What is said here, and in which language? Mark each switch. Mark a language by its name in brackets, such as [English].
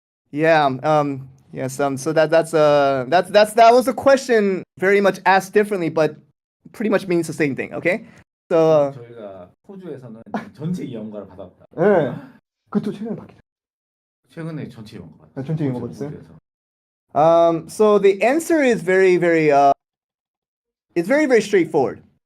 [English] Yeah. Yes. So that was a question very much asked differently, but pretty much means the same thing. Okay. So. [Korean] 저희가 호주에서는 전체 이용가를 받았다. 네. 그것도 최근에 받기로. 최근에 전체 이용가 받았어요. 전체 이용가 받았어요? [English] So the answer is very very straightforward.